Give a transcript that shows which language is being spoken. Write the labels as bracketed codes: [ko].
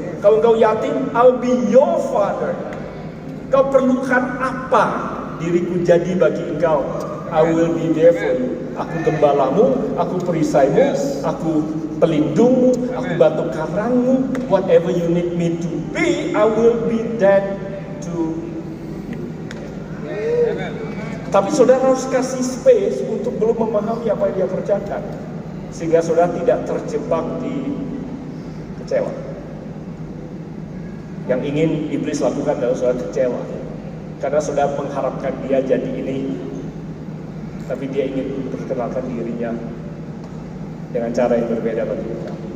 [id] Kalau engkau yatim, [en] I'll be your father. [id] Kau perlukan apa? Diriku jadi bagi engkau. [en] I will be there for you. [id] Aku gembalamu, aku perisaimu, aku pelindungmu, aku batu karangmu. [en] Whatever you need me to be, I will be that to. [id] Tapi saudara harus kasih space untuk belum memahami apa yang dia kerjakan, sehingga saudara tidak terjebak di kecewa. Yang ingin iblis lakukan adalah saudara kecewa, karena saudara mengharapkan dia jadi ini, tapi dia ingin memperkenalkan dirinya dengan cara yang berbeda bagi kita.